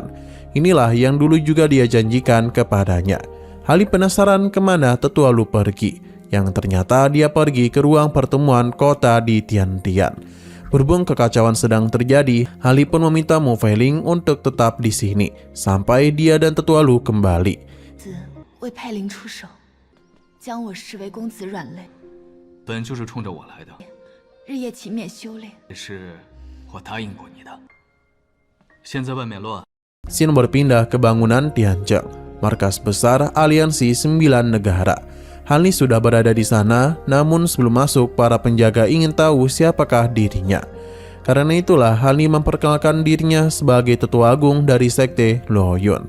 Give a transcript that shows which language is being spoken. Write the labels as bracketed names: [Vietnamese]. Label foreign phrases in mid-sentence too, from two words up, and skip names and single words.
[Indonesian] Inilah yang dulu juga dia janjikan kepadanya. Han Li penasaran kemana Tetua Lu pergi, yang ternyata dia pergi ke ruang pertemuan kota di Tiantian. Berhubung kekacauan sedang terjadi, Han Li pun meminta Mu Feiling untuk tetap di sini sampai dia dan Tetua Lu kembali. [Chinese] 为派灵出手，将我视为公子软肋，本就是冲着我来的，日夜勤勉修炼。也是我答应过你的。现在外面乱。 [Indonesian] Scene berpindah ke bangunan Tianzheng, markas besar aliansi 9 negara. Han Li sudah berada di sana, namun sebelum masuk para penjaga ingin tahu siapakah dirinya. Karena itulah Han Li memperkenalkan dirinya sebagai tetua agung dari sekte Luoyun.